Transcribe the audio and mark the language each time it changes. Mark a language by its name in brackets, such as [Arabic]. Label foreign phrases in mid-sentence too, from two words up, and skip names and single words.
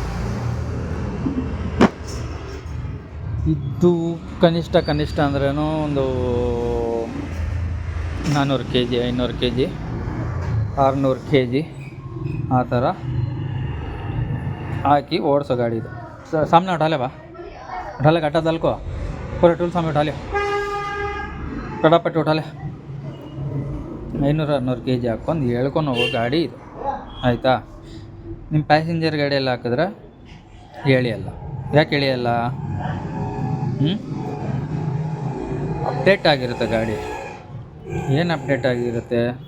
[Kannada] ಇದು ಕನಿಷ್ಠ ಅಂದ್ರೇನು ಒಂದು 400 kg, 500 kg, 600 kg ಆ ಥರ ಹಾಕಿ ಓಡಿಸೋ ಗಾಡಿ ಇದು. [Hindi] सामने उठा ले बा, उठा ले घाटा दल को, पूरे टूल सामने उठा ले, फटाफट उठा ले. [Kannada] 500-600 kg ಹಾಕ್ಕೊಂಡು ಹೇಳ್ಕೊಂಡು ಹೋಗೋ ಗಾಡಿ ಇದು, ಆಯಿತಾ. ನಿಮ್ಮ ಪ್ಯಾಸೆಂಜರ್ ಗಾಡಿಯಲ್ಲಿ ಹಾಕಿದ್ರೆ ಎಳಿಯಲ್ಲ. ಯಾಕೆ ಎಳಿಯಲ್ಲ? ಅಪ್ಡೇಟ್ ಆಗಿರುತ್ತೆ ಗಾಡಿ. ಏನು ಅಪ್ಡೇಟ್ ಆಗಿರುತ್ತೆ?